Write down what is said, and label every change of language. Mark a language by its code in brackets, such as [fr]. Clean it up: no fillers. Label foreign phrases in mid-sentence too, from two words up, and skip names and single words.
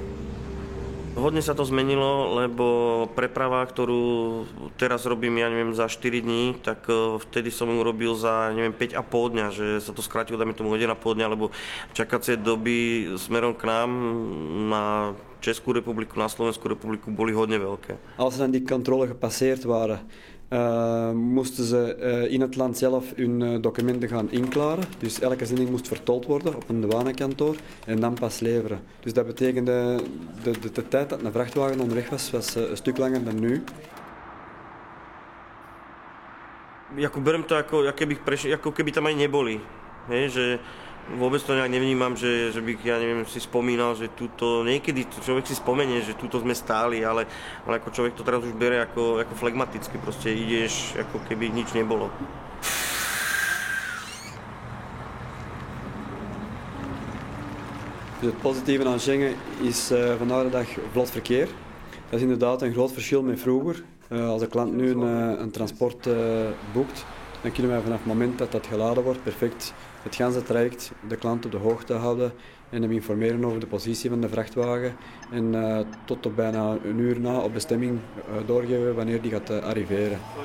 [sk] Hodne sa to zmenilo, lebo preprava, ktorú teraz robím, ja neviem, za 4 dní, tak vtedy som ju robil za, neviem, 5,5 dňa, že sa to skrátilo, dajme tomu 1,5 dňa, lebo čakacie doby smerom k nám na Česku republiku, na Slovensku republiku boli hodne veľké. [nl] Als dan die controle gepasseerd waren, moesten ze in het land zelf hun documenten gaan inklaren. Dus elke zending moest vertold worden op een douanekantoor en dan pas leveren. Dus dat betekende de tijd dat een vrachtwagen onderweg was een stuk langer dan nu. [sk] Berem to ako keby tam aj neboli. Hej, že vôbec to nejak nevnímam, že by, ja neviem, si spomínal, že túto, niekedy človek si spomenie, že túto sme stáli, ale ako človek to teraz už bere ako flegmaticky, proste ideš, ako keby nič nebolo. [nl] Het positieve aan Schengen is vandaag de dag vlot verkeer. Dat is inderdaad een groot verschil met vroeger. Als de klant nu een transport boekt, dan kunnen wij vanaf het moment dat dat geladen wordt perfect het ganse traject de klant op de hoogte houden en hem informeren over de positie van de vrachtwagen en tot op bijna een uur na op bestemming doorgeven wanneer die gaat arriveren.